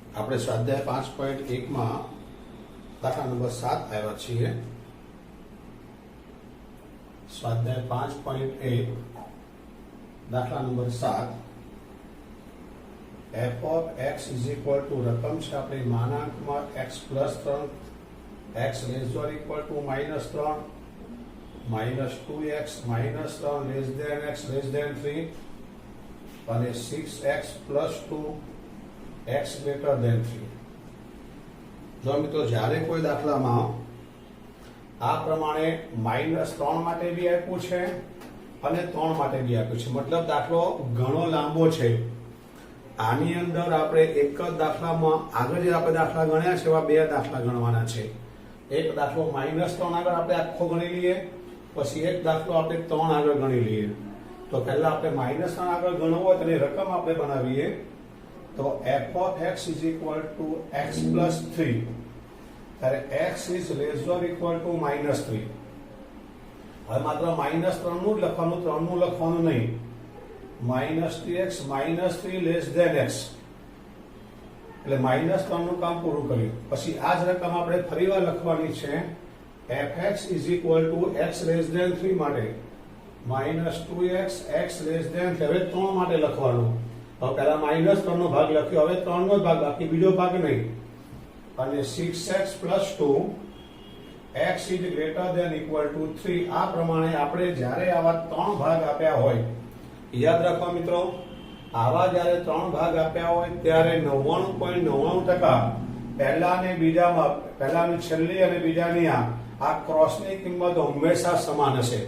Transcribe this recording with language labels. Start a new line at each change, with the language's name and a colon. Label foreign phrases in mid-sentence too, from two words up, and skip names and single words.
Gujarati: આપણે સ્વાધ્યાય 5.1 માં દાખલા નંબર 7 આવ્યા છીએ। સ્વાધ્યાય 5.1 દાખલા નંબર 7
English: f of x is equal to
Gujarati: રકમ છે આપણી માનાંકમાં
English: x plus 3 x less or equal to minus 3 minus 2x minus 3 less than x less than 3
Gujarati: અને
English: 6x plus 2 x greater than 3।
Gujarati: જો મિત્રો જ્યારે કોઈ દાખલામાં આ પ્રમાણે -3 માટે બી આપ્યું છે અને 3 માટે બી આપ્યું છે, મતલબ દાખલો ઘણો લાંબો છે। આની અંદર આપણે એક જ દાખલામાં આગળ જે આપણે દાખલા ગણ્યા છે એવા બે દાખલા ગણવાના છે। એક દાખલો -3 આગળ આપણે આખો ગણી લઈએ, પછી એક દાખલો આપણે 3 આગળ ગણી લઈએ। તો પહેલા આપણે -3 આગળ ગણવો હોય તો એની રકમ આપણે બનાવીએ।
English: તો f of x is equal to x plus 3 ત્યારે x is less or equal to -3।
Gujarati: હવે માત્ર -3 નું જ લખવાનું, 3 નું લખવાનું નહીં।
English: -3x -3 less than x
Gujarati: એટલે -3 નું કામ પૂરું કર્યું। પછી આ જ રકમ આપણે ફરીવાર લખવાની છે
English: fx is equal to x less than 3
Gujarati: માટે
English: -2x x less than 3
Gujarati: હવે 3 માટે લખવાનું। હવે પહેલા -3 નો ભાગ લખ્યો, હવે 3 નો ભાગ, બાકી બીજો ભાગ નહીં। અને
English: 6x plus 2 x is greater than equal to 3
Gujarati: આ પ્રમાણે આપણે જ્યારે આવા 3 ભાગ આપ્યા હોય, યાદ રાખવા મિત્રો, આવા જ્યારે 3 ભાગ આપ્યા હોય ત્યારે 99.99% પહેલા અને બીજામાં, પહેલાની છેલ્લી અને બીજાની આ ક્રોસની કિંમત હંમેશા સમાન હશે।